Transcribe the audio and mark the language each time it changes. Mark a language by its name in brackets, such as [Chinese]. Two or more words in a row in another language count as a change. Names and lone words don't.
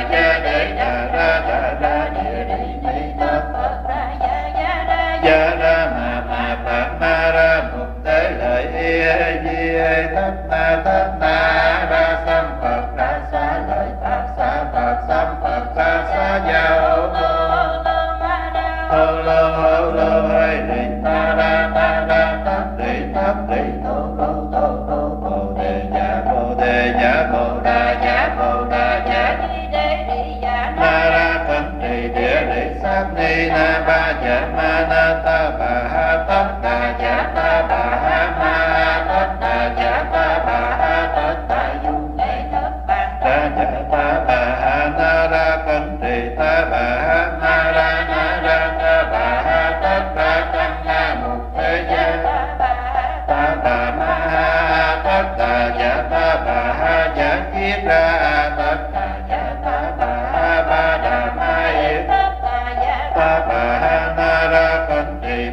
[Vietnamese] gia đế đà ra địa đi ni đa phật gia ra ma phật ma ra mục tế lợi y di thất na ra sam phật ra xá lợi phật sam phật ra xá gia ô lô ơi đi ta ra tát đi tô bồ đề dạ bồ đà dạ ma ra thân trì địa lý sát ni na ba dạ ma na ta bà ha tất đà dạ ta bà ha ma tất đà dạ ta bà ha tất đà du ra dạ ta bà ha na ra thân trì ta bà ha ma ra na ra ta bà ha tất đà căn na mục thế gia ta bà ma ha tất đà dạ ta bà ha dạ kiết ra tất đà dạ ta bà ha ba đà ma yết ta bà ha na ra phân trì